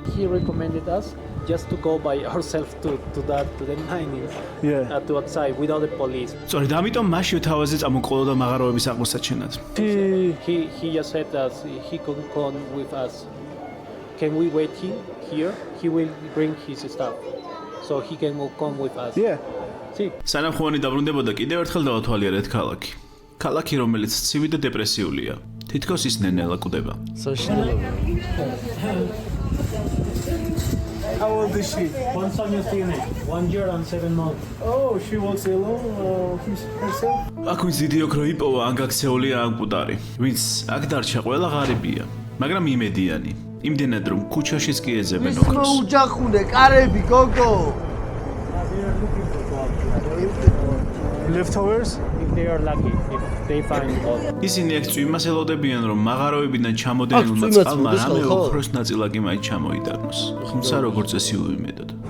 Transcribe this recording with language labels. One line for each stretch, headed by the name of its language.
English: He recommended us just to go by ourselves to the mining, to outside without the police.
Georgian: სწორედ ამიტომ მასში თავაზე წამოყოლოდა მაღაროების აღმოსაჩენად.
English: He just said that he could come with us. Can we wait here? He will bring his stuff. So he can come with us. Yeah. See.
Georgian: სანამ ხუანი დაბრუნდებოდა, კიდევ ერთხელ დავათვალიერეთ ქალაქი. ქალაქი, რომელიც ცივი და დეპრესიულია. თითქოს ის ნენელა კვდება. საშინელება.
English: How old is she? 1 year and 7 months. Oh, she walks alone herself?
Georgian: აქ ვინც დიდი ოქრო იპოვა, ან გაქცეულია, ან კუტარი. ვინც აქ დარჩა, ყველა ღარიბია, მაგრამ იმედიანი. იმდენად რომ ქუჩაშიც კი ეძებენ ოქროს. უჯახუნე კარები გოგო.
English: Leftovers? If they are lucky, if they find gold.
Georgian: ისინი აქ წვიმას ელოდებიან რომ მაღაროებიდან ჩამოდენილმა წყალმა რამე ოქროს ნაწილაკი მაინც ჩამოიტანოს. თუმცა როგორც წესი უიმედოდ.